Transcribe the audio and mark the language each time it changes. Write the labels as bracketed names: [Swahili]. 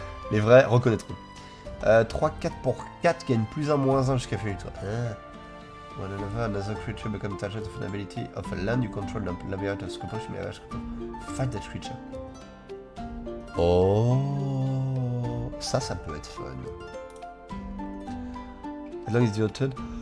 [French] Les vrais reconnaîtront. 3-4 pour 4 gagne plus 1/-1 jusqu'à fin du tour. [English] Whenever another creature becomes target of an ability of a land you control the labyrinthe of Scopos, you may have Scopos fight that creature. [French] Oh, ça peut être fun. [English] As long as your turn,